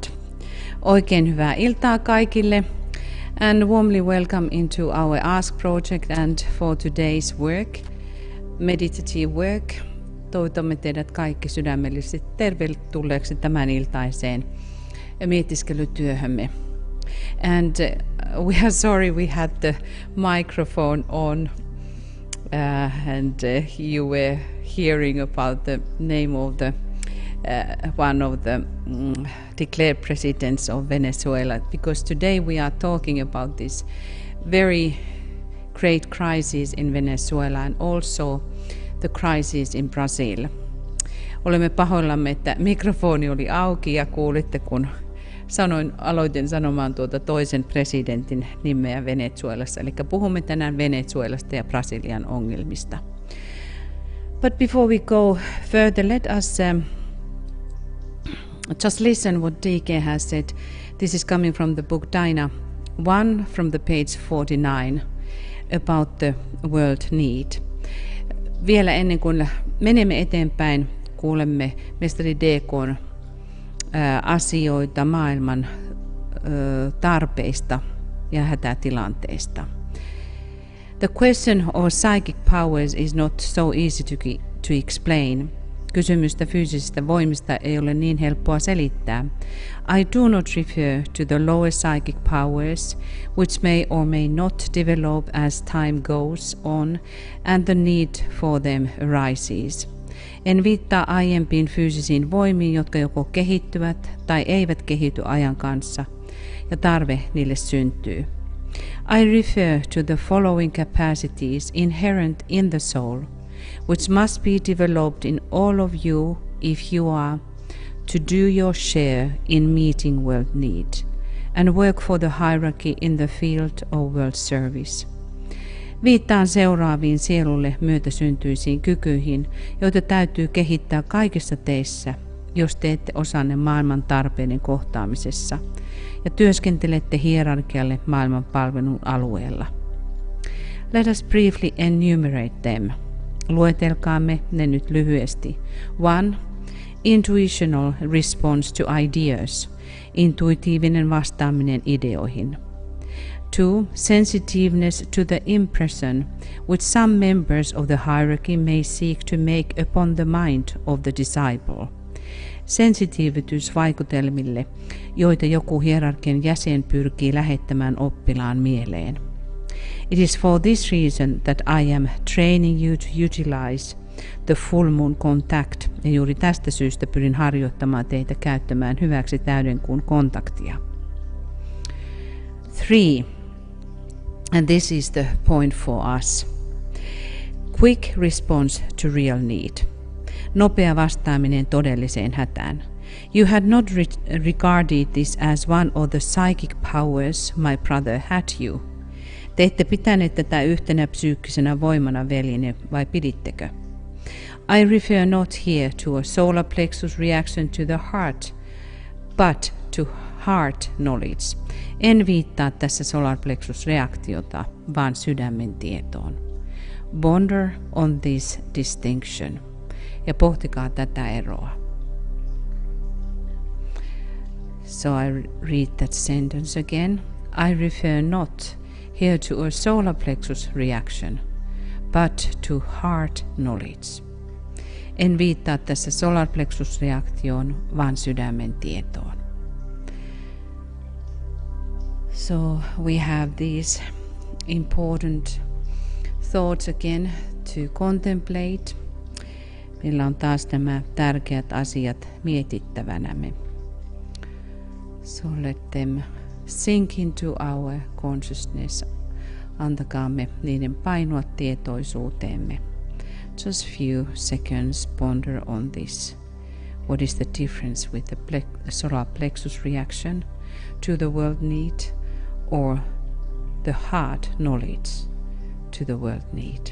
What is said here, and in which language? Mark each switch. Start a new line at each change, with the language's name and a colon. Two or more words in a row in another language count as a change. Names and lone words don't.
Finnish: Oikein hyvää iltaa kaikille
English: and warmly welcome into our Ask project and for today's work, meditative work.
Finnish: Toivotamme teidät kaikki sydämellisesti tervetulleeksi tämän iltaiseen mietiskelytyöhömme.
English: And we are sorry we had the microphone on and you were hearing about the name of the one of the declared presidents of Venezuela, because today we are talking about this very great crisis in Venezuela and also the crisis in Brazil.
Finnish: Olemme pahoillamme, että mikrofoni oli auki ja kuulitte, kun aloitin sanomaan tuota toisen presidentin nimeä Venezuelassa. Eli puhumme tänään Venezuelasta ja Brasilian ongelmista.
English: But before we go further, let us just listen what DK has said. This is coming from the book Daina 1 from the page 49 about the world need.
Finnish: Vielä ennen kuin menemme eteenpäin, kuulemme mestari DK:n asioita maailman tarpeista ja hätätilanteista.
English: The question of psychic powers is not so easy to explain.
Finnish: Kysymystä fyysisistä voimista ei ole niin helppoa selittää.
English: I do not refer to the lower psychic powers, which may or may not develop as time goes on and the need for them arises.
Finnish: En viittaa aiempiin fyysisiin voimiin, jotka joko kehittyvät tai eivät kehity ajan kanssa, ja tarve niille syntyy.
English: I refer to the following capacities inherent in the soul, which must be developed in all of you if you are to do your share in meeting world need and work for the hierarchy in the field of world service.
Finnish: Viittaan seuraaviin sielulle myötäsyntyisiin kykyihin, joita täytyy kehittää kaikissa teissä, jos teette osanne maailman tarpeiden kohtaamisessa ja työskentelette hierarkialle maailman palvelun alueella.
English: Let us briefly enumerate them.
Finnish: Luetelkaamme ne nyt lyhyesti.
English: 1. Intuitional response to ideas.
Finnish: Intuitiivinen vastaaminen ideoihin.
English: 2. Sensitiveness to the impression which some members of the hierarchy may seek to make upon the mind of the disciple.
Finnish: Sensitiivityys vaikutelmille, joita joku hierarkian jäsen pyrkii lähettämään oppilaan mieleen.
English: It is for this reason that I am training you to utilize the full moon contact,
Finnish: ja juuri tästä syystä pyrin harjoittamaan teitä käyttämään hyväksi täydenkuun kontaktia.
English: 3. And this is the point for us. Quick response to real need.
Finnish: Nopea vastaaminen todelliseen hätään.
English: You had not regarded this as one of the psychic powers my brother had you.
Finnish: Te ette pitäneet tätä yhtenä psyykkisenä voimana, veljeni, vai pidittekö?
English: I refer not here to a solar plexus reaction to the heart, but to heart knowledge.
Finnish: En viittaa tässä
English: solar plexus
Finnish: reaktiota, vaan sydämen tietoon.
English: Ponder on this distinction.
Finnish: Ja pohtikaa tätä eroa.
English: So I read that sentence again. I refer not here to a solar plexus reaction, but to heart knowledge.
Finnish: En viittaa tässä
English: solar plexus
Finnish: reaktioon, vaan sydämen tietoon.
English: So we have these important thoughts again to contemplate.
Finnish: Meillä on taas nämä tärkeät asiat mietittävänämme.
English: So let them sink into our consciousness.
Finnish: Antakaamme niiden painua tietoisuuteemme.
English: Just few seconds ponder on this. What is the difference with the solar plexus reaction to the world need or the heart knowledge to the world need?